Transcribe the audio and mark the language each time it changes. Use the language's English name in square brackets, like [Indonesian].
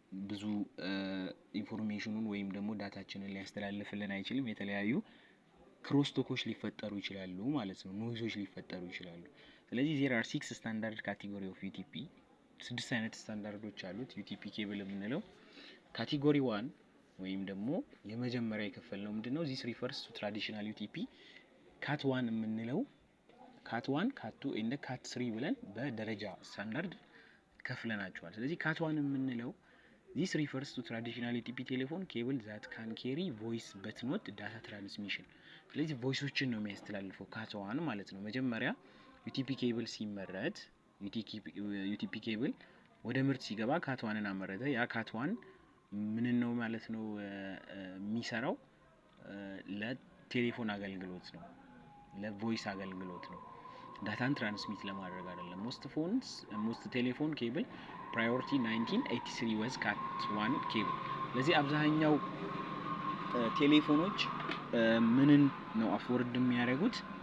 [Amharic] ብዙ ኢንፎርሜሽኑን ወይም ደግሞ ዳታችንን ሊያስተላልፍልን አይችልም። የተለያዩ ክሮስቶኮች ሊፈጠሩ ይችላሉ ማለት ነው፣ ኖይዞች ሊፈጠሩ ይችላሉ። ስለዚህ [English] there are 6 standard category of UTP፣ [Amharic] 6 አይነት ስታንዳርዶች አሉት UTP ኬብል የምንለው። ካቴጎሪ 1 ወይም ደግሞ የመጀመሪያ የከፈልነው ምንድነው? [English] this refers to traditional UTP cat 1 የምንለው cat 1 cat 2 እና cat 3 [Amharic] ብለን በደረጃ ስታንዳርድ ከፍለናቸዋል። ስለዚህ [English] cat 1 የምንለው this refers to traditional UTP telephone cable that can carry voice but not data transmission። [Amharic] ስለዚህ ቮይሶችን ነው የሚያስተላልፈው ካትዋን ማለት ነው። መጀመሪያ ዩቲፒ ኬብል ሲመረት ዩቲፒ ኬብል ወደ ምርት ሲገባ ካትዋንን አመረተ። ያ ካትዋን ምን ነው ማለት ነው የሚሰራው ለቴሌፎን አገልግሎት ነው፣ ለቮይስ አገልግሎት ነው፣ ዳታን ትራንስሚት ለማድረግ አይደለም። ሞስት ቴሌፎን ኬብል ፕራዮሪቲ 1983 was cat1 ኬብል። ለዚህ አብዛኛው ቴሌፎኖች ምንን ነው አፎርድ የሚያደርጉት